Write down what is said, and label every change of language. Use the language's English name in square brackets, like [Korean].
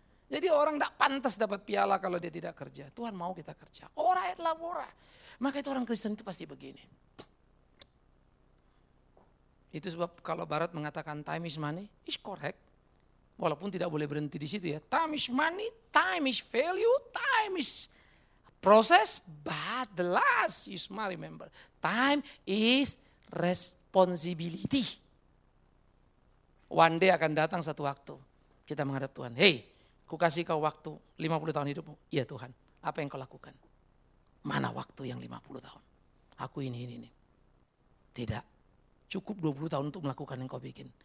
[Indonesian] Jadi orang tidak pantas dapat piala kalau dia tidak kerja. Tuhan mau kita kerja. Ora et labora. Maka itu orang Kristen itu pasti begini. Itu sebab kalau Barat mengatakan [English] time is money, is correct. [Indonesian] Walaupun tidak boleh berhenti di situ ya. [English] Time is money, time is value, time is process, but the last you must remember. Time is responsibility. One day [Indonesian] akan datang satu waktu kita menghadap Tuhan. Hey, ku kasih kau waktu 50 tahun hidupmu. Iya Tuhan, apa yang kau lakukan? Mana waktu yang 50 tahun? Aku ini. Tidak, cukup 20 tahun untuk melakukan yang kau bikin.